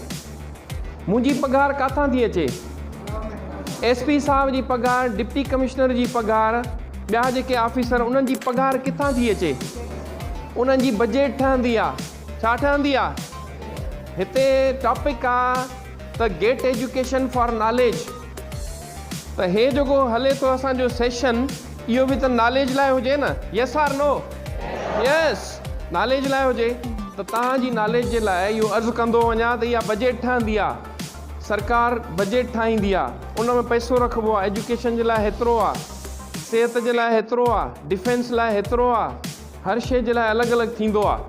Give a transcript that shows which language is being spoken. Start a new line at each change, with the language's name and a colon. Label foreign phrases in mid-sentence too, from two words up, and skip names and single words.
Sindhi: मुंहिंजी पघार काथां थी अचे? SP साहब जी पघार,
English: deputy commissioner
Sindhi: जी पघार, ॿिया जेके ऑफिसर उन्हनि जी पघार किथां थी अचे? उन्हनि जी बजट ठहंदी आहे। छा ठहंदी आहे? हिते टॉपिक आहे त
English: get education for knowledge.
Sindhi: त हे जेको हले थो असांजो सेशन, इहो बि त नॉलेज लाइ हुजे न?
English: yes or no? yes,
Sindhi: नॉलेज लाइ हुजे। त तव्हांजी नॉलेज जे लाइ इहो अर्ज़ु कंदो वञा त इहा बजट ठहंदी आहे, सरकार बजट ठाहींदी आहे, उन में पैसो रखिबो आहे। एजुकेशन जे लाइ हेतिरो आहे, सिहत जे लाइ हेतिरो आहे, डिफेंस लाइ हेतिरो आहे, हर शइ जे लाइ अलॻि अलॻि थींदो आहे।